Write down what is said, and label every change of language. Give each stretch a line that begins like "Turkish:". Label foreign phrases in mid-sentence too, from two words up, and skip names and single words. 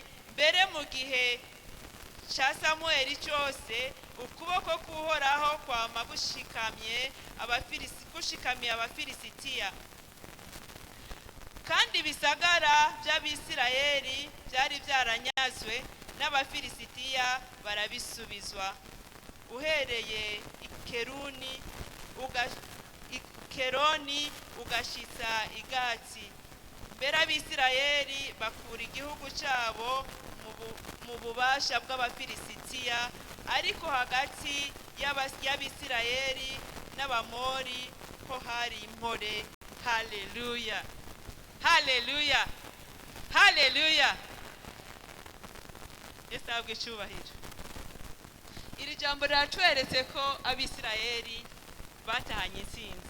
Rundi: Mbere mu gihe cya Samueli cyose ukuboko k'uhoraho kwama gushikamiye abafilisitiya, kandi ibisagara by'Abisirayeli byari byaranyazwe n'abafilisitiya barabisubizwa, uhereye Ikeroni ugashitsa Igati. Mbere Abisirayeli bakura igihugu cyabo mu bubasha bw'abafilisitiya, ariko hagati y'Abisirayeli n'Abamori ho hari impore. Haleluya, haleluya, haleluya. Yesu ahabwe icyubahiro. Iri jambo riratweretse ko Abisirayeli batahanye intsinzi.